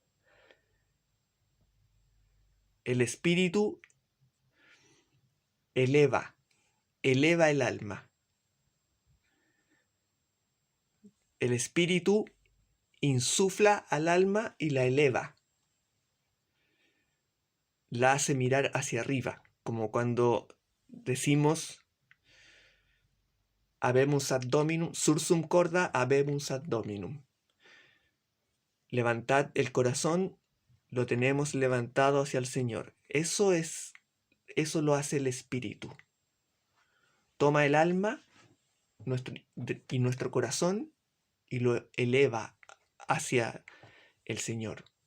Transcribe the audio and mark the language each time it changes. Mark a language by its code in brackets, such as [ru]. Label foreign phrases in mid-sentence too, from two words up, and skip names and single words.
[es] El espíritu eleva el alma. El espíritu insufla al alma y la eleva. La hace mirar hacia arriba, como cuando decimos [la] habemus ad dominum, sursum corda habemus ad dominum. [es] Levantad el corazón, lo tenemos levantado hacia el Señor. Eso lo hace el espíritu. Toma el alma y nuestro corazón y lo eleva hacia el Señor.